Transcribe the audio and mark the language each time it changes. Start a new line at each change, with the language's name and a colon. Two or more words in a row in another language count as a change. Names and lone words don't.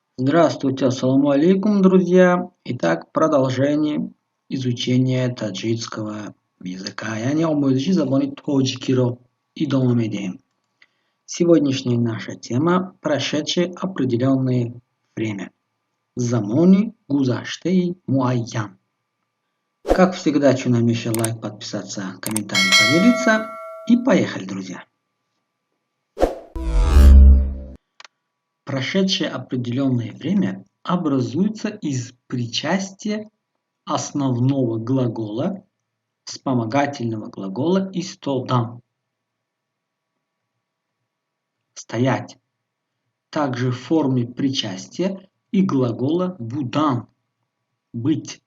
Russian: Здравствуйте,
Arabic: السلام عليكم,
Russian: друзья. Итак, продолжение изучения таджикского языка.
Tajik: Яни омӯзиши забони тоҷикиро идома медиҳем.
Russian: Сегодняшняя наша тема – прошедшее определенное время.
Tajik: Замони гузаштаи муайян.
Russian: Как всегда, чунамиша лайк, подписаться, комментарий, поделиться. И поехали, друзья. Прошедшее определенное время образуется из причастия основного глагола, вспомогательного глагола истодан – стоять, также в форме причастия и глагола будан – быть.